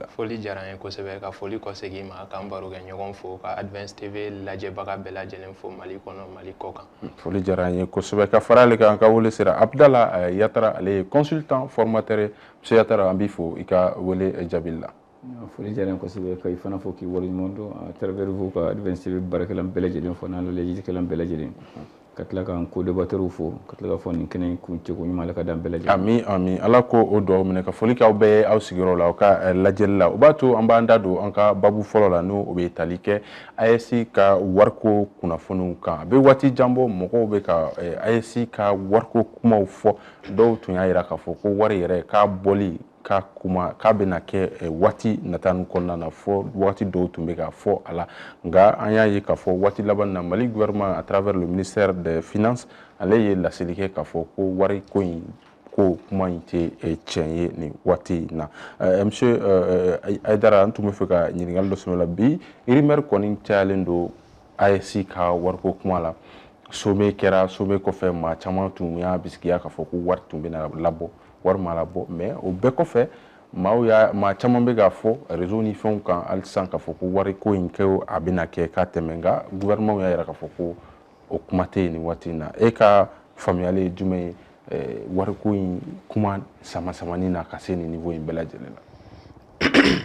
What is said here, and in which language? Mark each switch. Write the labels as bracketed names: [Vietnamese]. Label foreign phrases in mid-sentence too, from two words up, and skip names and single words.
[Bambara] foli diyara an ye kosɛbɛ ka foli kɔsegin ma k'an baro kɛ ɲɔgɔn fo ka Advance TV lajɛbaga bɛɛ lajɛlen fo Mali kɔnɔ Mali kɔ kan foli diyara an ye kosɛbɛ ka fara ale kan an ka wele sera Abdala Yatara ale ye [French] consultant formateur [Bambara] ye monsieur Yatara an b'i fo i ka wele jaabi la foli diyara n kosɛbɛ ka i fana fo k'i waleɲuman dɔn [French] à travers vous [Bambara] ka Advance TV baarakɛlan bɛɛ lajɛlen fo n'an lajɛlikɛlan bɛɛ lajɛlen ka tila k'an co-débatteurs fo ka tila ka fɔ nin kɛnɛ in kuncɛko ɲuman Ala ka d'an bɛɛ lajɛlen ami ami Ala ko o duwawu minɛ ka foli k'aw bɛɛ ye aw sigiyɔrɔ la aw ka lajɛli la o b'a to an b'an da don an ka babu fɔlɔ la n'o bɛ tali kɛ AES ka wariko kunnafoniw kan a bɛ waati jan bɔ mɔgɔw bɛ ka AES ka wariko kumaw fɔ dɔw tun y'a jira k'a fɔ ko wari yɛrɛ k'a bɔli ka kuma k'a bɛna kɛ waati nata nin kɔnɔna na fɔ waati dɔw tun bɛ ka fɔ a la nka an y'a ye k'a fɔ waati laban na Mali [French] gouvernement à travers le ministère des finances [Bambara] ale ye laseli kɛ k'a fɔ ko wari ko in ko kuma in tɛ tiɲɛ ye nin waati in na monsieur Aidara an tun bɛ fɛ ka ɲininkali dɔ sɛmɛ la bi rumeur kɔni cayalen don AES ka wariko kuma la sommet kɛra sommet kɔfɛ maa caman tun y'a bisikiya k'a fɔ ko wari tun bɛna labɔ wari ma labɔ mais o bɛɛ kɔfɛ maa caman bɛ k'a fɔ réseau ni fɛnw kan hali sisan k'a fɔ ko wari ko in kɛ a bɛna kɛ k'a tɛmɛ nka gouvernement y'a jira k'a fɔ ko o kuma tɛ yen nin waati in na e ka faamuyali ye jumɛn ye wari ko in kuma sama-samani na ka se nin niveau in bɛɛ lajɛlen la.